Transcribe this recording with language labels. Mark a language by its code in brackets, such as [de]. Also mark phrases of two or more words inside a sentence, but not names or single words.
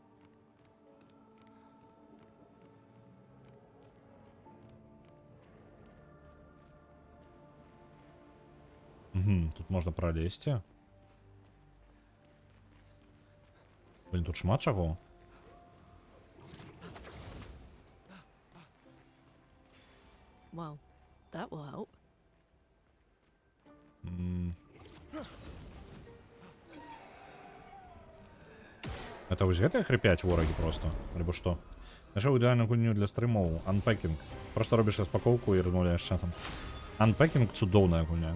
[be] Тут можна пролезці. Блин, тут шмат чаго. [en] Well, that will help. [be] Это вось гэтыя хрыпяць ворагі просто? Альбо што? Нашоў ідэальную гульню для стрымоў. Unpacking. Просто робіш распакоўку і размаўляеш з чатам. Unpacking цудоўная гульня.